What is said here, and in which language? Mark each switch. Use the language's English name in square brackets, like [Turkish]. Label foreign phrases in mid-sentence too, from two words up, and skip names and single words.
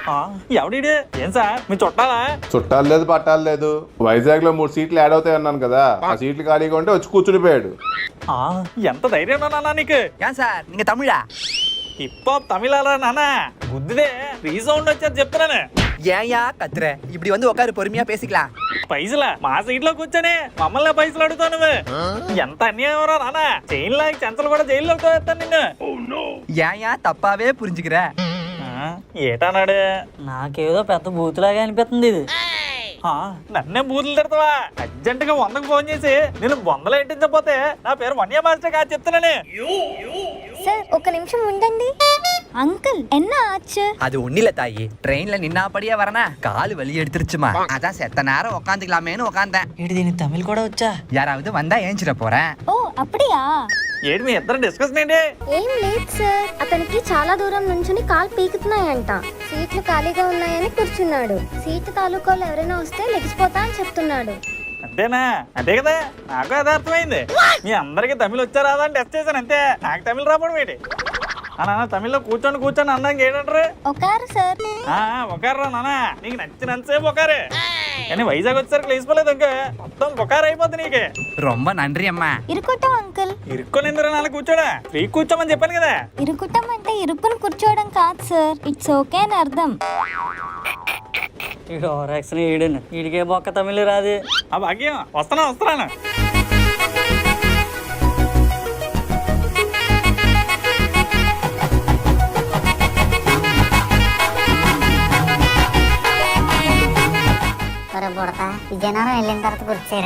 [Telugu] ఎవడీడు ఏం సార్ మీ చుట్టాలా? చుట్టాలు లేదు పట్టాలు లేదు. వైజాగ్ లో 3 సీట్లు యాడ్ అవుతాయి అన్నాను కదా, ఆ సీట్లు ఖాళీగా ఉంటే వచ్చి కూర్చునిపోయాడు. ఎంత ధైర్యం నాన్న నీకు? ఏం సార్ నీకు తమిళా? హిప్ హాప్ తమిళాలా నాన్న? బుద్ధిదే రీసౌండ్ వచ్చేది చెప్తున్నాను. [Tamil] ஏயா கத்துற இப்படி வந்து உட்காரு பொறுமையா பேசிக்கலாம். [Telugu] పైసలా మా సీట్ లో కూర్చొని మమ్మల్ని పైసలు అడుగుతావు నువ్వు? ఎంత అన్యాయం రా నాన్న. చైన్ లాగి చెంచలు కూడా జైల్లో వేస్తాను నిన్ను. [Tamil] ஏயா தப்பாவே புரிஞ்சுக்கிற? [Telugu] ఏటన్నాడు? నాకేదో పెద్ద బూతులాగా అనిపిస్తుంది ఇది. నన్నే బూతులు తిడతావా? అర్జెంట్ గా 100కు ఫోన్ చేసి నేను 100 ఎట్టించకపోతే నా పేరు వన్య మాస్టర్ కాదు చెప్తున్నాను. సార్ ఒక నిమిషం ఉండండి. అంకుల్ [Tamil] என்ன ஆச்சு? அது ஒண்ணில தாயி, ட்ரெயின்ல நின்னாபடியே வரனா கால் வலி எடுத்துருச்சுமா. அதான் செத்த நேரம் உட்காந்துக்கலாமேன்னு உட்காந்தேன். [Telugu] ఏంటి దీనికి తమిళ్ కూడా వచ్చా? [Tamil] யாராவது வந்தா ஏஞ்சிட போறேன். [Telugu] ఓ అప్పుడియా? ఏంటి మీ ఇద్దరు డిస్కషన్ ఏంటి? ఏం లేదు సార్, అతనికి చాలా దూరం నుంచుని కాలు పీకుతున్నాయంట. సీట్లు ఖాళీగా ఉన్నాయని కూర్చున్నాడు. సీటు తాలూకాలు ఎవరైనా వస్తే లెగిసిపోతా అని చెప్తున్నాడు. అంతేనా? అంతే కదా, నాకు అదే అర్థమైంది. మీ అందరికి తమిళ్ వచ్చా రాదా అని టెస్ట్ చేశాను అంతే. నాకు తమిళ్ రావడం ఏంటి? నాన్న తమిళ్లో కూర్చొని అన్నాక ఏంటంటారు? ఒకారు సార్. ఒకరా నాన్న, నీకు నచ్చినంతసేపు ఒకరే. కానీ వైజాగ్ వచ్చేసరికి లేచిపోలేదు ఇంకా మొత్తం ఒకరు అయిపోద్ది నీకు. [Tamil] ரொம்ப நன்றி అమ్మా. ఇరుకుటం అంకుల్. [Telugu] ఇరుక్కొని ఎందుకు నాన్న కూర్చోడా? ఫ్రీ కూర్చోమని చెప్పాను కదా. ఇరుకుటం అంటే ఇరుక్కుని కూర్చోవడం కాదు సార్, [English] it's okay [Telugu] అని అర్థం. ఈడు ఓవరాక్షన్ ఈడును. ఈడికే బొక్క తమిళ్ రాదు. ఆ భాగ్యం వస్తున్నాను. బుడతా విజయనగరం వెళ్ళిన తర్వాత కూర్చేరా.